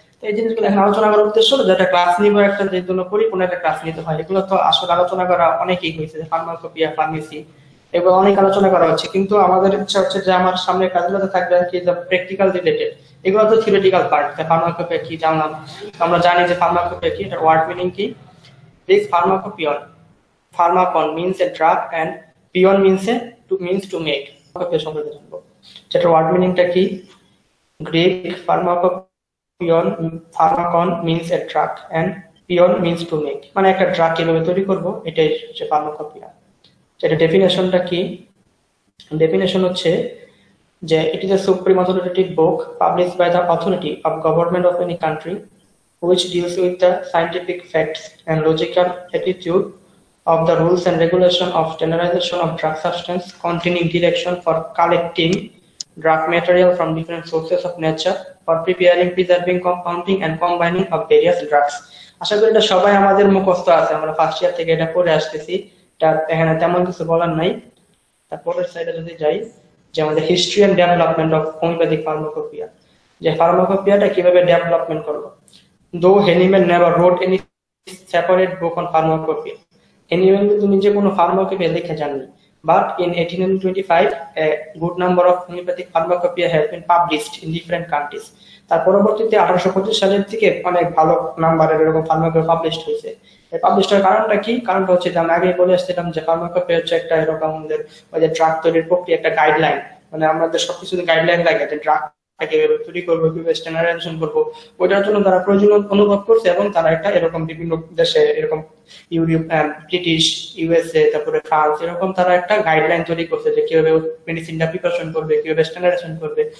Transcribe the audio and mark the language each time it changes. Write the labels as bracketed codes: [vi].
[bn] তো এই জিনিসগুলো এখন আলোচনা করার উদ্দেশ্য হলো যেটা ক্লাস নিব, একটা যে জন্য পরিপূর্ণ একটা ক্লাস নিতে হয়। এগুলো তো আসলে আলোচনা করা অনেকেই হয়েছে, যে ফার্মাকোপিয়া, ফার্মেসি, এগুলো অনেক আলোচনা করা হচ্ছে। কিন্তু আমাদের ইচ্ছা হচ্ছে যে আমার সামনে কাজগুলোতে থাকবে কি যে প্র্যাকটিক্যাল রিলেটেড। এগুলো তো থিওরিটিক্যাল পার্ট। ফার্মাকোপিয়া কি জানলাম, আমরা জানি যে ফার্মাকোপিয়া কি, এটার ওয়ার্ড মিনিং কি। [en] This pharmacopoeia, pharmacon means a drug and pion means to make। [bn] সম্পর্কে জানবো, যেটা ওয়ার্ড মিনিংটা কি। Greek ফার্মাকোপিয়ন, ফার্মাকন means a drug and peon means to make, মানে একটা ড্রাগ কিভাবে তৈরি করবো, এটাই হচ্ছে ফার্মাকোপিয়া। সেটা ডেফিনেশনটা কি? ডেফিনেশন হচ্ছে যে [en] it is a supreme authoritative book published by the authority of government of any country which deals with the scientific facts and logical attitude of the rules and regulation of standardization of drug substance, containing direction for collecting drug material from different sources of nature, for preparing, preserving, compounding and combining of various drugs। [bn] আশা করি এটা সবাই আমাদের মুখস্থ আছে, আমরা first year থেকে এটা পড়ে আসতেছি। এটা এখানে তেমন কিছু বলার নাই। তারপরের সাইডে যদি যাই, যে আমাদের history and development of homeopathic pharmacopoeia, যে ফার্মাকোপিয়াটা কিভাবে ডেভেলপমেন্ট করলো। [en] Though Hahnemann never wrote any separate book on pharmacopoeia. Anyone [bn] কিন্তু নিজে কোনো pharmacopoeia লিখে যাননি, [en] but in 1825 a good number of homeopathic pharmacopoeia have been published in different countries. [bn] তার পরবর্তীতে 1825 সালের থেকে অনেক ভালো নাম্বারের এরকম ফার্মাকোপিয়া পাবলিশ হয়েছে। এই পাবলিশ হওয়ার কারণটা কি? কারণটা হচ্ছে যে আমি আগে বলে আসছিলাম যে ফার্মাকোপিয়া হচ্ছে একটা এরকম আমাদের ওই যে ড্রাগ তৈরির প্রক্রিয়া একটা গাইডলাইন, মানে আমাদের সবকিছু গাইডলাইন লাগে যে ড্রাগ কিভাবে তৈরি করবো, কিভাবে স্ট্যান্ডার্ডাইজেশন করবো, ওইটার জন্য তারা প্রয়োজন অনুভব করছে এবং তারা একটা এরকম বিভিন্ন দেশে এরকম ইউরোপ, ব্রিটিশ, ইউএসএ, তারপরে ফ্রান্স, এরকম তারা একটা গাইডলাইন তৈরি করছে যে কিভাবে মেডিসিনটা প্রিপারেশন করবে, কিভাবে স্ট্যান্ডার্ডাইজেশন করবে।